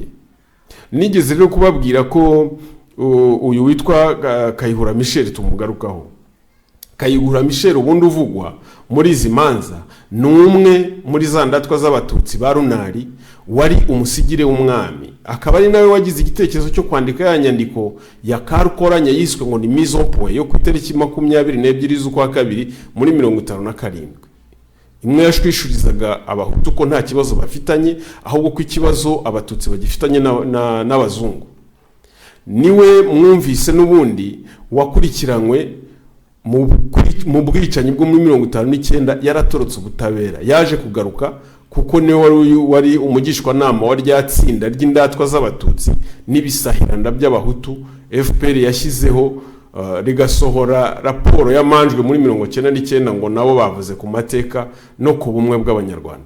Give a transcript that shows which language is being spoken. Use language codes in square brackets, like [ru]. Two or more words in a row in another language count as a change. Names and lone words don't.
[rw] Nigeze rero kubabwira ko uyu witwa Kayihura Michel tumugarukaho. Kayihura Michel ubundi uvugwa muri izi manza numwe muri za ndatwa z'abatutsi ba Runari wari umusigire w'umwami akaba ari nawe wagize igitekerezo cyo kwandika ya nyandiko ya Karukoranya yiswe ngo ni [fr] mise en point [rw] yo ku itariki 22 z'ukwa 2 muri 57. Imwe yashwishurizaga abahutu ko nta kibazo bafitanye ahubwo ko ikibazo abatutsi bagifitanye n'abazungu. Niwe mwumvise n'ubundi wakurikiranywe mu bwicanyi bwo muri 59 yaratorotse ubutabera yaje kugaruka kuko niwe wari umugishwa nama wa ryatsinda ry'indatwa z'abatutsi n'ibisahiranda by'abahutu FPR yashyizeho rigasohora raporo yamanjwe muri 1999 ngo nabo bavuze ku mateka no ku bumwe bw'abanyarwanda.